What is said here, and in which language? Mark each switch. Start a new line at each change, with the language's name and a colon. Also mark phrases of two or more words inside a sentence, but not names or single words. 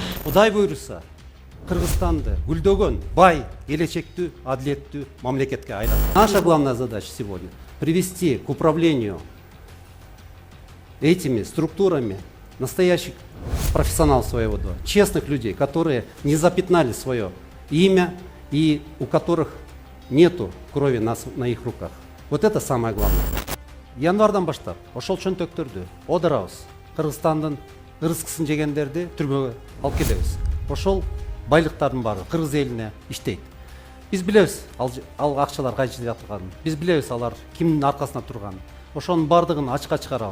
Kyrgyz: Кудай буйруса Кыргызстанды гүлдөгөн, бай, келечектүү, адилеттүү мамлекетке айланат.
Russian: Наша главная задача сегодня привести к управлению этими структурами настоящих профессионалов своего дела, честных людей, которые не запятнали свое имя и у которых нету крови на их руках. Вот это самое главное.
Kyrgyz: Январдан баштап ошол чөнтөктөрдү одырабыз. Кыргызстандын ырыскысын жегендерди түрмөгө алып кетебиз. Ошол байлыктардын баары кыргыз элине иштейт. Биз билебиз ал акчалар кайчы жатканын. Биз билебиз алар кимдин аркасына турганын. Ошонун бардыгын ачыкка чыгарабыз.